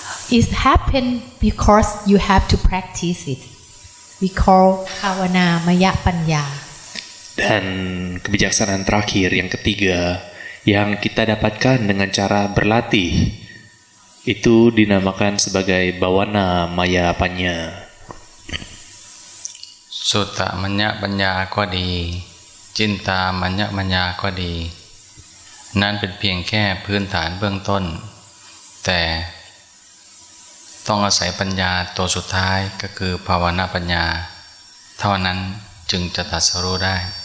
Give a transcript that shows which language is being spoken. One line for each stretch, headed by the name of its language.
English: It happen because you have to practice it. We call Bhavana Maya Panya.
Indonesian: Dan kebijaksanaan terakhir yang ketiga yang kita dapatkan dengan cara berlatih itu dinamakan sebagai Bhavana Maya Panya.
Thai: สุตตมัญญปัญญาก็ดีจินตามัญญปัญญาก็ดีนั่นเป็นเพียงแค่พื้นฐานเบื้องต้นแต่ต้องอาศัยปัญญาตัวสุดท้ายก็คือภาวนาปัญญาเท่านั้นจึงจะตรัสรู้ได้